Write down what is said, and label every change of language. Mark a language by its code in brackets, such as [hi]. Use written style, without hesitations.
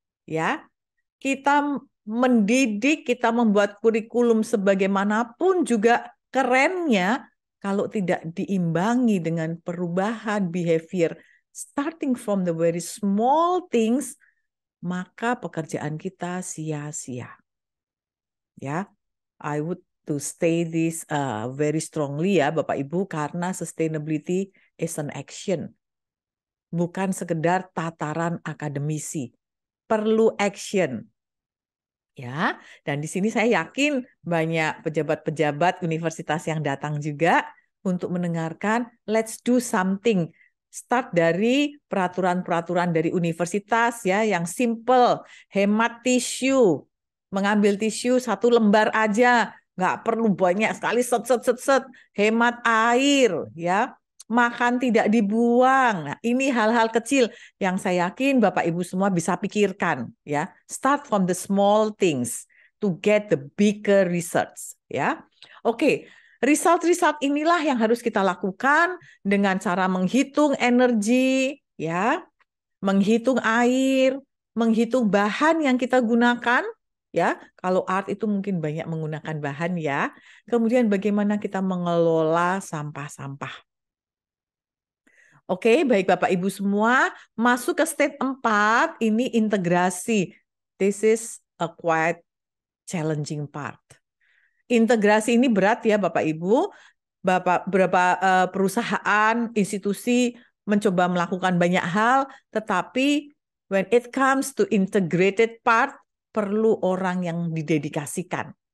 [id] Ya, kita mendidik, kita membuat kurikulum sebagaimanapun juga kerennya, kalau tidak diimbangi dengan perubahan behavior, [en] starting from the very small things, [id] maka pekerjaan kita sia-sia. [en] Ya, I would to stay this very strongly [id] ya Bapak Ibu, karena [en] sustainability is an action. [id] Bukan sekedar tataran akademisi. Perlu action. Ya, dan di sini saya yakin banyak pejabat-pejabat universitas yang datang juga untuk mendengarkan [en] let's do something. [id] Start dari peraturan-peraturan dari universitas ya yang simple, hemat tisu, mengambil tisu 1 lembar aja, nggak perlu banyak sekali set, hemat air ya. Makan tidak dibuang. Nah, ini hal-hal kecil yang saya yakin Bapak Ibu semua bisa pikirkan ya. [en] Start from the small things to get the bigger results ya. [id] Oke, result-result inilah yang harus kita lakukan dengan cara menghitung energi ya, menghitung air, menghitung bahan yang kita gunakan ya. Kalau art itu mungkin banyak menggunakan bahan ya. Kemudian bagaimana kita mengelola sampah-sampah. Oke, baik Bapak Ibu semua, masuk ke step 4, ini integrasi. [en] This is a quite challenging part. [id] Integrasi ini berat ya Bapak Ibu. Beberapa perusahaan, institusi mencoba melakukan banyak hal, tetapi [en] when it comes to integrated part, [id] perlu orang yang didedikasikan.